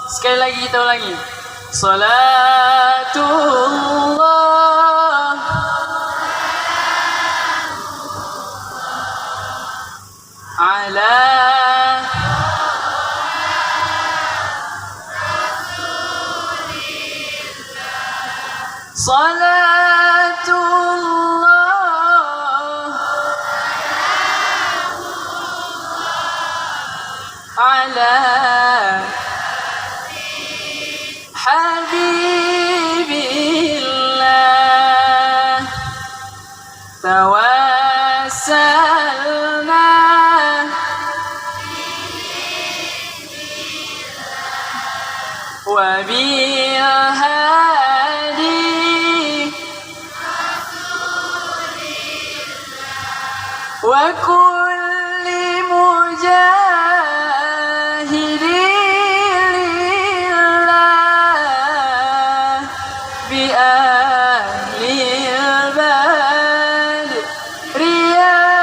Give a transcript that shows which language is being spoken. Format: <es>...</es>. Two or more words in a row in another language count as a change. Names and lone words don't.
<id>Sekali lagi kita ulangi.</id> <ar>Salatullah ala صلاة الله على حبيب الله توسلنا وبالهادي وكل مجاهد لله بأهل البدر يا</ar>